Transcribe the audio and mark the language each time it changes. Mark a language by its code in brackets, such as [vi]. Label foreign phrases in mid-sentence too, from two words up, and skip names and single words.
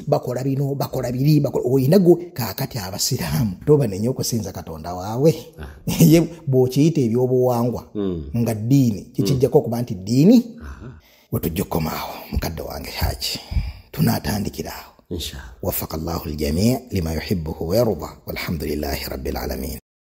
[lg] bakola bino bakola biri oyina gwe kaakati abasiraamu tobanenya okusinza Katonda waabwe ye bw'okiyita ebyobuwangwa nga ddiini kikijjako okuba nti ddiini wetujja okukomaawo mukadde wange Haji tunaatandikiraawo [ar] inshallah وفق الله الجميع لما يحبه ويرضى والحمد لله رب العالمين.